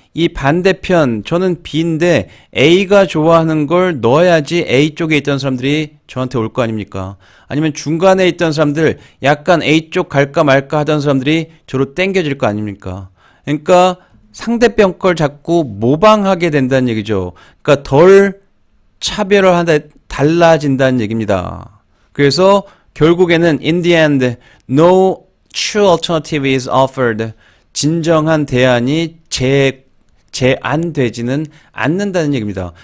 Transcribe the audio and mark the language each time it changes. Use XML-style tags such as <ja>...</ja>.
<ko>이 반대편, 저는 B인데 A가 좋아하는 걸 넣어야지 A 쪽에 있던 사람들이 저한테 올 거 아닙니까? 아니면 중간에 있던 사람들, 약간 A 쪽 갈까 말까 하던 사람들이 저로 땡겨질 거 아닙니까? 그러니까 상대편 걸 자꾸 모방하게 된다는 얘기죠. 그러니까 덜 차별화한다, 달라진다는 얘기입니다. 그래서 결국에는</ko> <en>in the end, no true alternative is offered.</en> <ko>진정한 대안이 제안되지는 않는다는 얘기입니다.</ko>